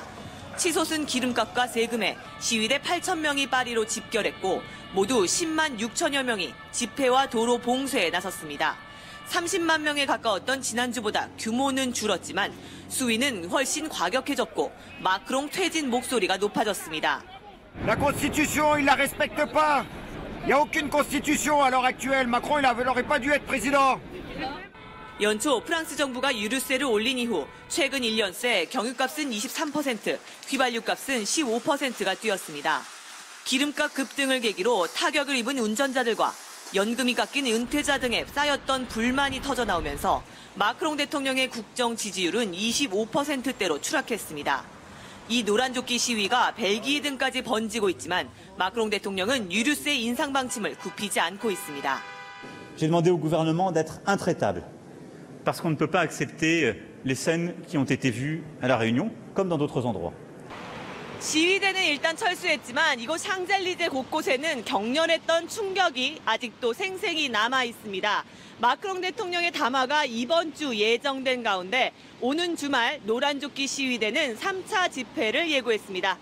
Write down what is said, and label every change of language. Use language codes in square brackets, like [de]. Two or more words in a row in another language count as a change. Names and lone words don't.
[ko] 치솟은 기름값과 세금에 시위대 8,000명이 파리로 집결했고 모두 10만 6천여 명이 집회와 도로 봉쇄에 나섰습니다. 30만 명에 가까웠던 지난주보다 규모는 줄었지만 수위는 훨씬 과격해졌고 마크롱 퇴진 목소리가 높아졌습니다. [fr] La Constitution, il la respecte pas. Il y a aucune Constitution à l'heure actuelle. Macron, il n'aurait pas dû être président. [ko] 연초 프랑스 정부가 유류세를 올린 이후 최근 1년 새 경유값은 23%, 휘발유값은 15%가 뛰었습니다. 기름값 급등을 계기로 타격을 입은 운전자들과 연금이 깎인 은퇴자 등에 쌓였던 불만이 터져나오면서 마크롱 대통령의 국정 지지율은 25%대로 추락했습니다. 이 노란조끼 시위가 벨기에 등까지 번지고 있지만 마크롱 대통령은 유류세 인상 방침을 굽히지 않고 있습니다. [fr] J'ai demandé au gouvernement d'être intraitable parce qu'on ne peut pas accepter les scènes qui ont été vues à La Réunion comme dans d'autres endroits. [ko] 시위대는 일단 철수했지만 이곳 샹젤리제 곳곳에는 격렬했던 충격이 아직도 생생히 남아 있습니다. 마크롱 대통령의 담화가 이번 주 예정된 가운데 오는 주말 노란조끼 시위대는 3차 집회를 예고했습니다.